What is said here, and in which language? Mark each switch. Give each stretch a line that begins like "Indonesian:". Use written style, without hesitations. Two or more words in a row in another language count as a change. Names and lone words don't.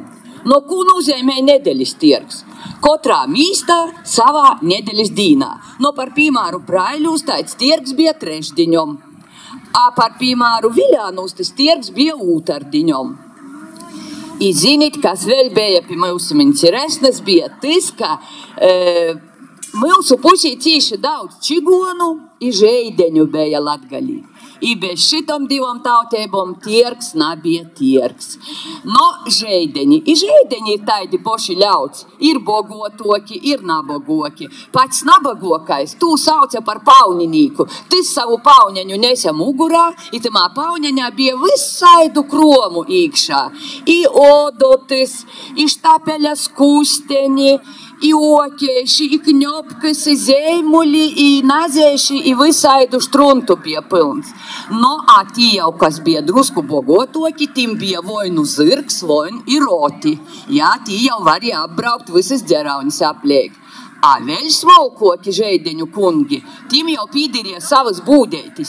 Latgalian: No ko nozīmē nedeļas tirgs? Katrā mīstā savā nedeļas dīnā. No par piemēru Braiļūs tāds tirgs bija trešdiņom, a par piemēru Viļānūs tas tirgs bija ūtardiņom. I zinit, kas vēl bija pie mūsim interesnes, bija tas, ka mūsu pusī cīši daudz čigonu i žeideņu bija Latgalī. I bez šitom divom tautēbom tirgs nabija tirgs. No, žeideņi. I žeideņi ir taidi poši ļauts. Ir bogotoki, ir nabogoki. Pats nabagokais, tū sauca par pauninīku. Tis savu pauneņu nesa mugurā, i tamā pauneņā bija visaidu kromu īkšā. I odotis, i štapeļa skusteņi, i okieši, i kņopkas, i zeimuli, i nazēši, i visaidu štruntu bija pilns. No, a tī jau, kas bija drusku bogotoki, tim bija voi nu zirgs, voi i roti. Jā, tī jau varēja apbraukt visas dzeraunis apliek. A vēl smalkoki žeideņu kungi, tim jau pīdirīja savas būdētis.